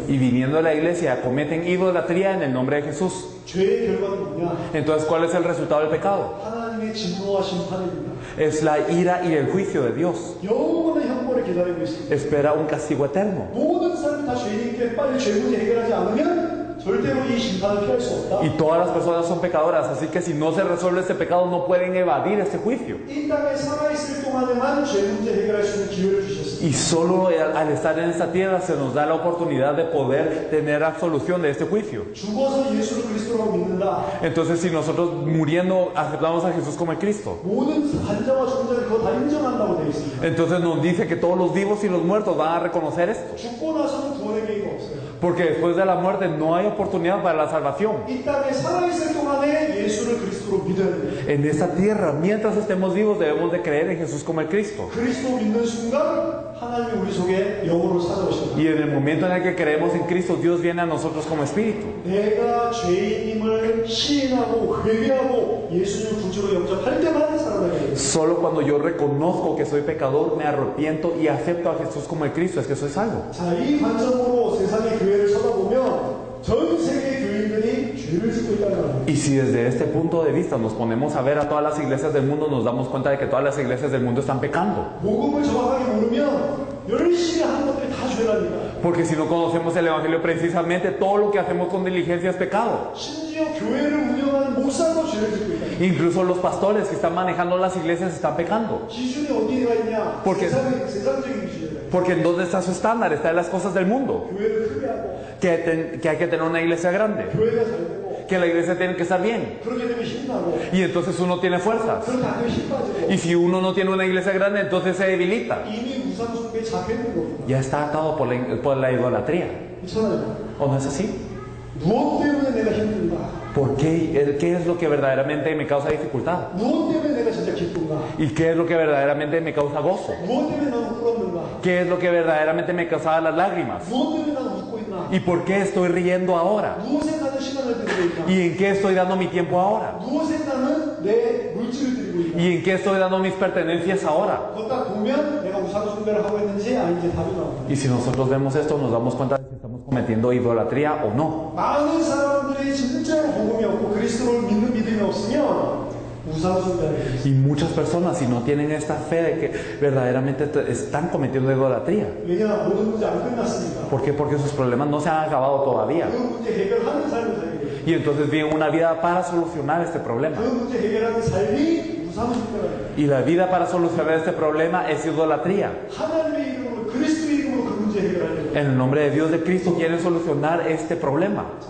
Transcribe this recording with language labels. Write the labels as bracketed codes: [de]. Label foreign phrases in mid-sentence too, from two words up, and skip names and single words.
[es] Y viniendo a la iglesia cometen idolatría en el nombre de Jesús. [ko] 죄의 결과는 뭐냐? [es] Entonces, ¿cuál es el resultado del pecado? [ko] 하나님의 진노와 심판입니다. [es] Es la ira y el juicio de Dios. [ko] 영원의 형벌을 기다리고 있습니다. [es] Espera un castigo eterno. [ko] 모든 사람이 다 죄인인데 빨리 죄 문제 해결하지 않으면 절대로 이 심판을 피할 수 없다. [es] Y todas las personas son pecadoras, así que si no se resuelve este pecado no pueden evadir este juicio. [ko] 이 땅에 살아있을 동안에만 죄 문제 해결할 수 있는 기회를 주셨습니다. [es] Y solo al estar en esta tierra se nos da la oportunidad de poder tener absolución de este juicio. [ko] 죽어서 예수를 그리스도라고 믿는다. [es] Entonces, si nosotros muriendo aceptamos a Jesús como el Cristo, [ko] 모든 환자와 죽은 자들 그거 다 인정한다고 되어 있습니다. [es] entonces nos dice que todos los vivos y los muertos van a reconocer esto. [ko] 죽고 나서는 구원의 계기가 없어요. [es] Porque después de la muerte no hay oportunidad para la salvación. [ko] 이 땅에 살아있을 동안에 예수를 그리스도로 믿어야 돼요. [es] En esta tierra, mientras estemos vivos, debemos de creer en Jesús como el Cristo. [ko] 그리스도 믿는 순간 하나님이 우리 속에 영으로 찾아오신다. [es] Y en el momento en el que creemos en Cristo, Dios viene a nosotros como Espíritu. [ko] 내가 죄인임을 시인하고 회개하고 예수님을 구주로 영접할 때만 살아나게 돼요. [es] Solo cuando yo reconozco que soy pecador, me arrepiento y acepto a Jesús como el Cristo, es que soy salvo. [ko] 자, 이 관점으로 세상의 교회를 쳐다보면 전 세계 교인들이 죄 죄를 짓고 있다는 거예요. [es] Y si desde este punto de vista nos ponemos a ver a todas las iglesias del mundo, nos damos cuenta de que todas las iglesias del mundo están pecando. [ko] 복음을 정확하게 모르면 열심히 하는 것들이 다 죄랍니다. [es] Porque si no conocemos el Evangelio, precisamente todo lo que hacemos con diligencia es pecado. [ko] 심지어 교회를 운영하는 목사도 죄를 짓고 있다. [es] Incluso los pastores que están manejando las iglesias están pecando. [ko] 기준이 어디가 있냐? [es] porque [ko] 세상적인 기준이다. [es] Porque ¿en dónde está su estándar? Está en las cosas del mundo. [ko] 교회를 크게 하고 [es] Que hay que tener una iglesia grande. [ko] 교회가 잘 되고 [es] Que la iglesia tiene que estar bien. [ko] 그렇게 되면 힘나고 [es] Y entonces uno tiene fuerzas. [ko] 그렇게 안 되면 힘 빠지고 [es] Y si uno no tiene una iglesia grande, entonces se debilita. [ko] 이미 우상 숭배에 잡혀 있는 겁니다. [es] Ya está atado por la idolatría. [ko] 그렇잖아요. [es] ¿O no es así? [ko] 무엇 때문에 내가 힘든가? [es] ¿Por qué? ¿Qué es lo que verdaderamente me causa dificultad? [ko] 무엇 때문에 내가 진짜 기쁜가? [es] ¿Y qué es lo que verdaderamente me causa gozo? [ko] 무엇 때문에 나는 울었는가? [es] ¿Qué es lo que verdaderamente me causaba las lágrimas? [ko] 무엇 때문에 나는 웃고 있나? [es] ¿Y por qué estoy riendo ahora? [ko] 무엇에 나는 시간을 들이고 있나? [es] ¿Y en qué estoy dando mi tiempo ahora? [ko] 무엇에 나는 내 물질을 들이고 있나? [es] ¿Y en qué estoy dando mis pertenencias ahora? [ko] 걷다 보면 내가 우상 숭배를 하고 있는지 아닌지 답이 나옵니다. [es] Y si nosotros vemos esto, nos damos cuenta de si estamos cometiendo idolatría o no. [ko] 많은 사람들이 진짜로 복음이 없고 그리스도를 믿는 믿음이 없으면 우상 숭배를 해요. [es] Y muchas personas, si no tienen esta fe de que verdaderamente están cometiendo idolatría. [ko] 왜냐 모든 문제 안 끝났으니까. [es] ¿Por qué? Porque sus problemas no se han acabado todavía. [ko] 그 문제 해결하는 삶을 살게 돼요. [es] Y entonces viven una vida para solucionar este problema. [ko] 그 문제 해결하는 삶이 우상 숭배예요. [es] Y la vida para solucionar este problema es idolatría. [ko] 하나님의 이름으로 그리스도의 이름으로 그 문제 해결하려고. [es] En el nombre de Dios de Cristo quieren solucionar este problema.